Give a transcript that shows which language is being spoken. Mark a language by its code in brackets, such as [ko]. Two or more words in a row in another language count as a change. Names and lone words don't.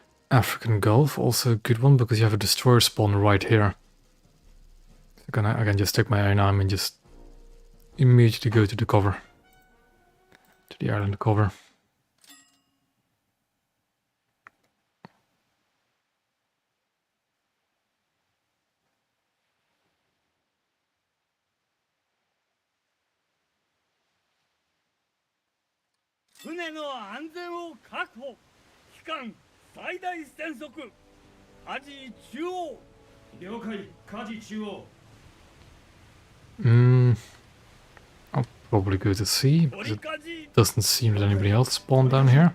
[en] African Gulf, also a good one because you have a destroyer spawn right here. So I can just take my iron arm and just immediately go to the cover. To the island cover. [ja] 船の安全を確保。機関最大戦速。舵中央。了解、舵中央。 [en] I'll probably go to sea, because it doesn't seem that anybody else spawned down here.